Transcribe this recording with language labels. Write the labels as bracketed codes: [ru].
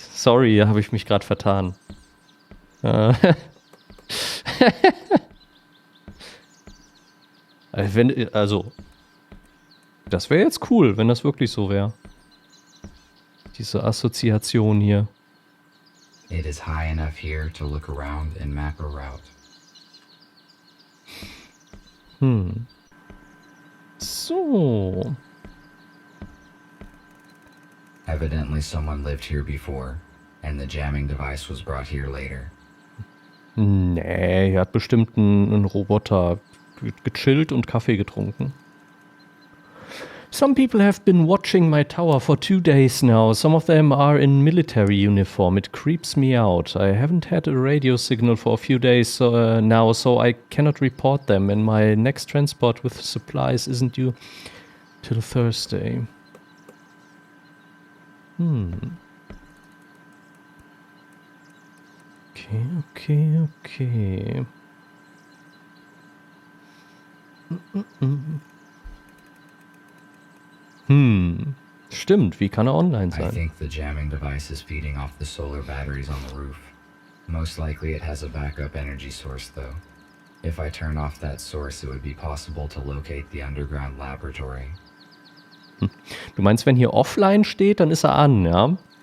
[de] Sorry, habe ich mich gerade vertan. Also, das wäre jetzt cool, wenn das wirklich so wäre. Diese Assoziation hier. [en] It is high enough here to look around and map a route. So. Evidently someone lived here before, and the jamming device was brought here later. [de] Nee, hier hat bestimmt ein Roboter gechillt und Kaffee getrunken. [en] Some people have been watching my tower for 2 days now. Some of them are in military uniform. It creeps me out. I haven't had a radio signal for a few days now, so I cannot report them. And my next transport with supplies isn't due till Thursday. Okay. [de] Stimmt, wie kann er online [en] I [de] sein? [en] think the jamming device is feeding off the solar batteries on the roof. Most likely it has a backup energy source though. If I turn off that source, it would be possible to locate the underground laboratory. [de] Du meinst, wenn hier offline steht, dann ist er an, ja?